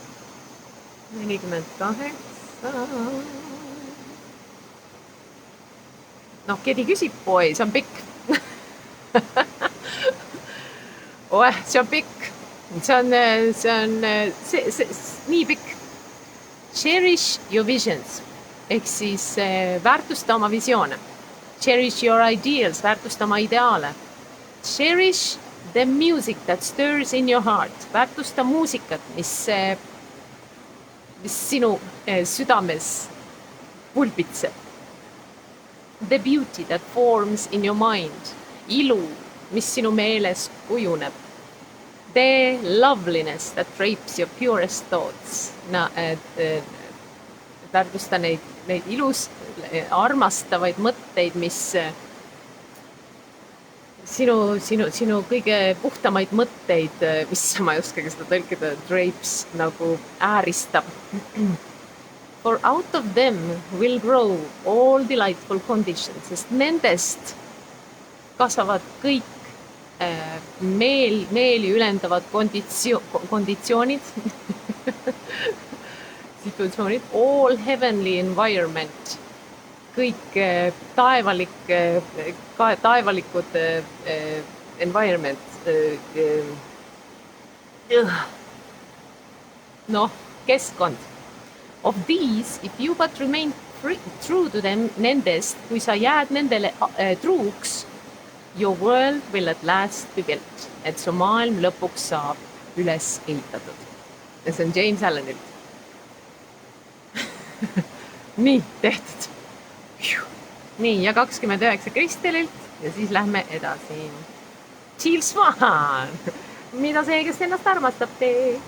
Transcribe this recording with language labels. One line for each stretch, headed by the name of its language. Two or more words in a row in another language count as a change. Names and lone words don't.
Estonian: 48. Kedi küsib, oi, see on pikk. See on pikk. See on nii pikk.
English: Cherish your visions.
Estonian: Ehk siis väärtusta oma visioone.
English: Cherish your ideals,
Estonian: väärtusta oma ideaale.
English: Cherish the music that stirs in your heart.
Estonian: Väärtusta muusikat, mis sinu südames pulbitseb.
English: The beauty that forms in your mind.
Estonian: Ilu, mis sinu meeles kujuneb.
English: The loveliness that drapes your purest thoughts.
Estonian: Väärtusta neid ilus, armastavaid mõtteid, mis sinu kõige puhtamaid mõtteid, mis ma ei oskagi seda tõlkida, drapes nagu ääristab.
English: For out of them will grow all delightful conditions,
Estonian: sest nendest kasvavad kõik meeli ülendavad konditsioonid, situatsioonid,
English: all heavenly environment,
Estonian: kõik taevalikud environment, keskkond.
English: Of these, if you but remain true to them,
Estonian: nendest, kui sa jääd nendele truuks,
English: your world will at last be built,
Estonian: et su maailm lõpuks saab üles ehitatud. Ja see on James Allenilt. Nii, tehtud. Nii, ja 29 Kristelilt ja siis lähme edasi. Jill Swan, mida see, kes ennast armastab, teeb?